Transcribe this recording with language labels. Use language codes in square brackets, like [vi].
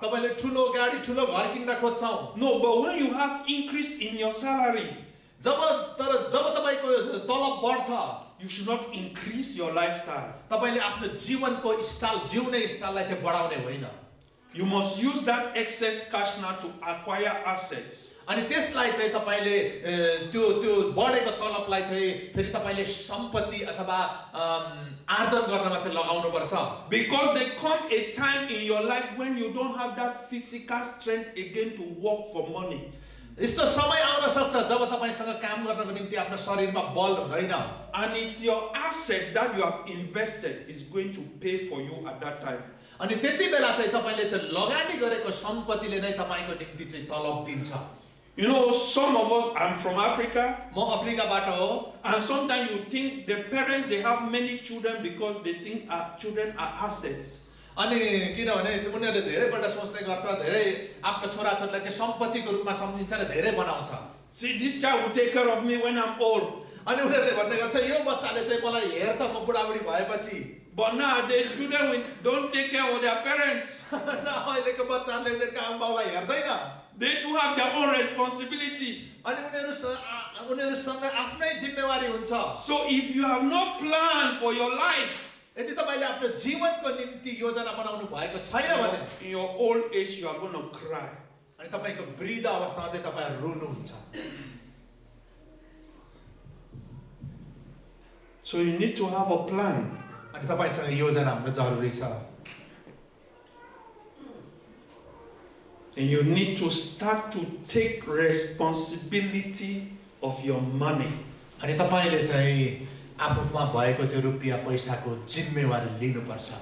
[ne] तपाईले ठुलो गाडी ठुलो घर किन्न खोज्छौं. [en] No, but when you have increase in your salary, [ne] जब तपाईको तलब बढ्छ, [en] you should not increase your lifestyle. [ne] तपाईले आफ्नो जीवनको स्टाइल जिउने स्टाइललाई चाहिँ बढाउने होइन. [en] You must use that excess cash now to acquire assets. [ne] अनि त्यसलाई चाहिँ तपाईले त्यो त्यो बढेको तलबलाई चाहिँ फेरि तपाईले सम्पत्ति अथवा आर्जन गर्नमा चाहिँ लगाउनु पर्छ. [en] Because there come a time in your life when you don't have that physical strength again to work for money. [ne] यस्तो समय आउन सक्छ जब तपाईसँग काम गर्नको निम्ति आफ्नो शरीरमा बल हुँदैन. [en] And it's your asset that you have invested is going to pay for you at that time. [ne] अनि त्यति बेला चाहिँ तपाईले त्यो लगानी गरेको सम्पत्तिले नै तपाईको निम्ति चाहिँ तलब दिन्छ. [en] You know, some of us, I'm from Africa. [ne] म अफ्रिकाबाट हो. [en] And sometimes you think the parents, they have many children because they think our children are assets. [ne] अनि किनभने उनीहरूले धेरैपल्ट सोच्ने गर्छ, धेरै आफ्नो छोराछोरीलाई चाहिँ सम्पत्तिको रूपमा सम्झिन्छ र धेरै बनाउँछ. [en] See, this child will take care of me when I'm old. [ne] अनि उनीहरूले भन्ने गर्छ यो बच्चाले चाहिँ मलाई हेर्छ म बुढाबुढी भएपछि. [en] But nowadays children don't take care of their parents. [ne] अहिलेको बच्चाहरूले उनीहरूको आमाबाउलाई हेर्दैन. [en] They too have their own responsibility. [ne] अनि उनीहरूसँग आफ्नै जिम्मेवारी हुन्छ. [en] So if you have no plan for your life, [ne] यदि तपाईले आफ्नो जीवनको निम्ति योजना बनाउनु भएको छैन भने [en] in your old age you are going to cry. [ne] अनि तपाईको वृद्ध अवस्थामा चाहिँ तपाईहरु रुनुहुन्छ. [en] So you need to have a plan. [ne] अनि तपाईसँग योजना हुनु जरुरी छ. [en] And you need to start to take responsibility of your money. [ne] अनि तपाईले चाहिँ आफूमा भएको त्यो रुपैयाँ पैसाको जिम्मेवारी लिनुपर्छ.